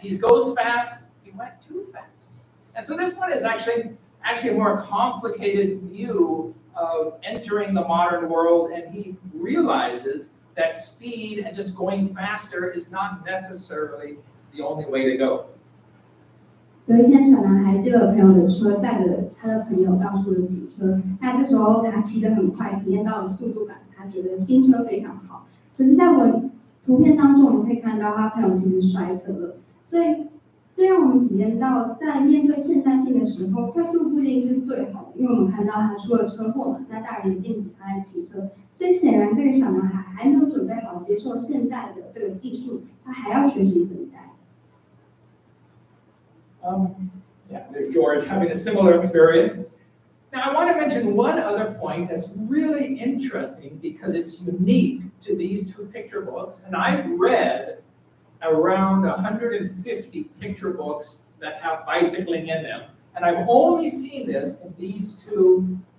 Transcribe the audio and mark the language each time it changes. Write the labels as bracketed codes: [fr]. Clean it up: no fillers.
[en] He goes fast, he went too fast. And so this one is actually a more complicated view of entering the modern world, and he realizes that speed and just going faster is not necessarily the only way to go. [zh] 有一天，小男孩借了朋友的车，载着他的朋友到处的骑车。那这时候他骑得很快，体验到了速度感，他觉得新车非常好。可是，在我们图片当中，我们可以看到他朋友其实摔车了。所以，这让我们体验到，在面对现代性的时候，快速不一定是最好的，因为我们看到他出了车祸嘛，那大人也禁止他在骑车。所以，显然这个小男孩还没有准备好接受现在的这个技术，他还要学习等待。 [en] Yeah, there's George having a similar experience. Now, I want to mention one other point that's really interesting because it's unique to these two picture books. And I've read around 150 picture books that have bicycling in them. And I've only seen this in these two